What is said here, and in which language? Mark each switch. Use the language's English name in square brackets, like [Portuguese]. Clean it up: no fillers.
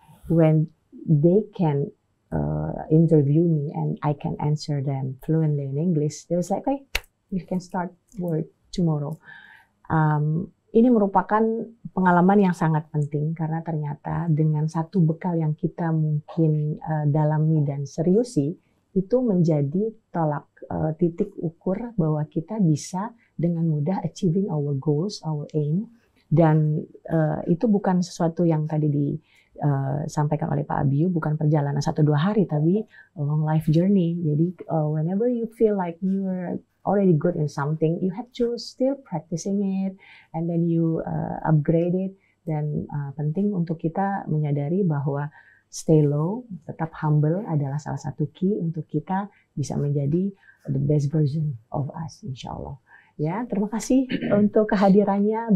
[English] When they can interview me and I can answer them fluently in English, they was like, okay, you can start work tomorrow. [Indonesian] Ini merupakan pengalaman yang sangat penting karena ternyata dengan satu bekal yang kita mungkin dalami dan seriusi, itu menjadi titik ukur bahwa kita bisa dengan mudah [English] achieving our goals, our aim, [Indonesian] dan itu bukan sesuatu yang tadi disampaikan oleh Pak Abiyu, bukan perjalanan 1-2 hari, tapi [English] a long life journey. Jadi whenever you feel like you're already good in something, you have to still practicing it, and then you upgrade it. [Indonesian] Dan penting untuk kita menyadari bahwa stay low, tetap humble adalah salah satu key untuk kita bisa menjadi [English] the best version of us, [Indonesian] insya Allah. Ya, terima kasih untuk kehadirannya.